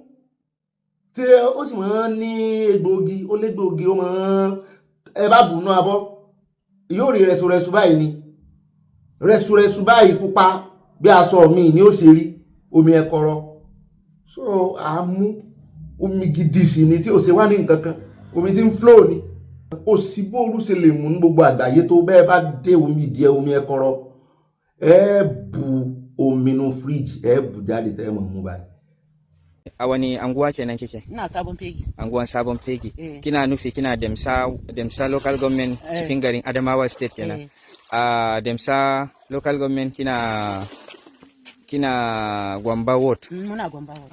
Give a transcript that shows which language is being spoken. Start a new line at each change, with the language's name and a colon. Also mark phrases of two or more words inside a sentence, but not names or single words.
Yoruba: tí ó sì máa ń ní egbòogi ó légbòogi ó máa ẹ bá bù náà abọ́ yóò rí rẹ̀sùrẹ̀sù báyìí ni rẹ̀sùrẹ̀sù báyìí pupa bí aṣọ mi ni ó ṣe rí omi ẹ̀kọ́rọ́ so àmú omi gidi sí ni tí ó ṣe wá ní nǹkan kan omi tí ń flow ni ó sì bóòlù ṣe lè mú ní gbogbo àgbáyé tó bẹ́ẹ̀ bá dé omi díẹ̀ omi ẹ̀kọ́rọ́ ẹ bu omi nínú fridge ẹ bu jáde tẹ́ mọ̀ mú báyìí.
Hausa: A wani anguwa kenan kike? Ina Sabon Fegi. Anguwan Sabon Fegi. Kina nufi kina Demsa
English: local government
Hausa: cikin garin Adamawa state kenan. A Demsa
English: local government
Hausa: kina Gwamba ward. Muna Gwamba ward.